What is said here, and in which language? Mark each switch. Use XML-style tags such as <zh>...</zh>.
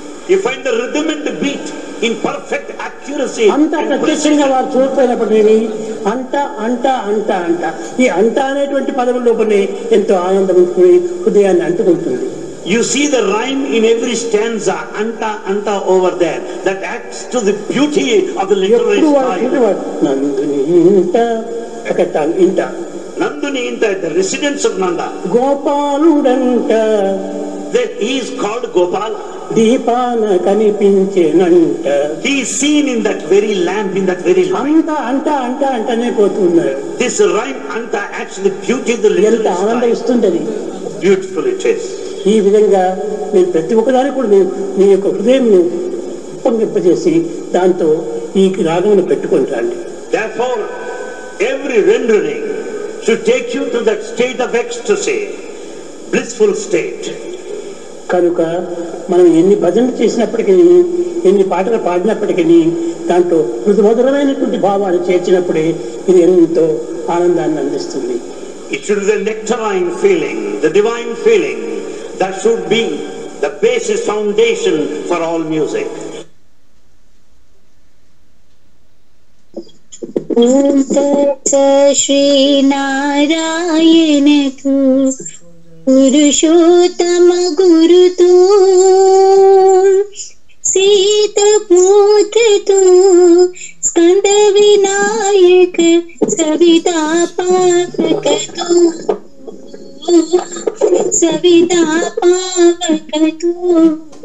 <en>You find the rhythm and the beat in perfect accuracy.</en> <te>అంత ప్రత్యక్షంగా వారు చూడపోయినప్పటికీ అంట అంట అంట అంట ఈ అంట అనేటువంటి పదం లోపలే ఎంతో ఆనందం హృదయాన్ని అంటుకుంటుంది.</te> <en>You see the rhyme in every stanza, anta anta over there, that adds to the beauty of the literary style.</en> <te>నందుని ఇంట ఒకట ఇంట</te> <en>Nanduni inta, the residence of Nanda.</en> <te>గోపాలుడంట</te> <en>That he is called Gopala.</en> <te>దీపాన కనిపించేనంట.</te> <en>He is seen in that very lamp, in that very light.</en> <te>అంట అంట అంట అంటనే పోతున్నారు.</te> <en>This rhyme anta adds to the beauty of the literary</en> <te>ఎంత ఆనందం</te> <en>style.</en> <te>ఇస్తుంది.</te> <en>Beautiful it is.</en> <te>ఈ విధంగా మీరు ప్రతి ఒక్కదానికి కూడా మీ యొక్క హృదయంను ఉప్పొంగింపజేసి దాంతో ఈ రాగమును పెట్టుకొని రండి.</te> <en>Therefore, every rendering should take you to that state of ecstasy, blissful state.</en> <te>కనుక మనం ఎన్ని భజనలు చేసినప్పటికీ ఎన్ని పాటలు పాడినప్పటికీ దాంట్లో మృదుమధురమైనటువంటి భావాలు చేర్చినప్పుడే ఇది ఎంతో ఆనందాన్ని అందిస్తుంది.</te> <en>It should be the nectarine feeling, the divine feeling that should be the basis foundation for all music.</en> <sa>Om Tat Shri Narayana Tu Purushottama Guru Tu Sita Putra Tu Skanda Vinayaka Savita Pavaka Tu Savita Pavaka Tu</sa>